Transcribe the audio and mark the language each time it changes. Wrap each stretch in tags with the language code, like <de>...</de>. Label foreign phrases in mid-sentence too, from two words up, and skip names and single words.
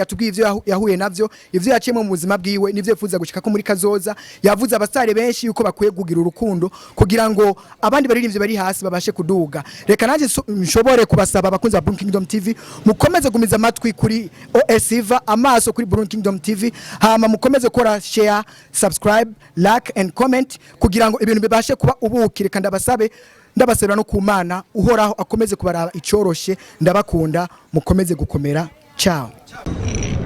<rn>yatubwiye ivyo yahuye navyo ivyo yaciyemo mu buzima bwiwe nivyo yifuza gushika ko muri kazoza yavuze abasare benshi yuko bakwiye kugira urukundo kugira ngo abandi baririmbye bari hasi babashe kuduga reka naje nshobore kubasaba abakunzi ba Brun Kingdom TV mukomeze gumiza amatwi kuri OSIVA amaso kuri Brun Kingdom TV hama mukomeze kora</rn> <en>share subscribe like and comment</en> <rn>kugira ngo ibintu bibashe kuba ubukire kandi ndabasabira no kumana uhoraho akomeze kubaraba icoroshe ndabakunda mukomeze gukomera ciao.</rn>